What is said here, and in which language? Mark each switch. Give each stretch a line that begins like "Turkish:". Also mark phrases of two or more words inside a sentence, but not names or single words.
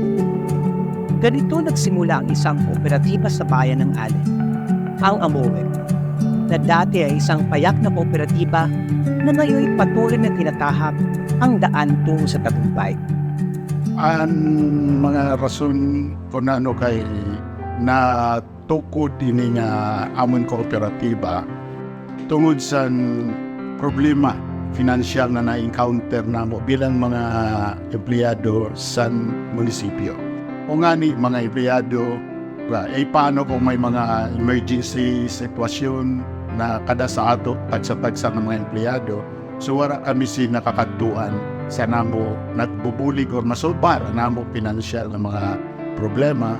Filipino: Ganito nagsimula ang isang kooperatiba sa bayan ng Allen, ang AMOEC, na dati ay isang payak na kooperatiba na ngayon patuloy na tinatahak ang daan tungo sa tagumpay.
Waray: Ang mga rason kung ano kay na tukod ini nga amon kooperatiba tungod sa problema financial na na-encounter namo bilang mga empleyado sa munisipyo. O nga ni mga empleyado, paano kung may mga emergency sitwasyon na kada sa ato tagsa-tagsa ng mga empleyado, so wala kami si nakakatuan sa namo nagbubulig or masolbar namo financial na mga problema.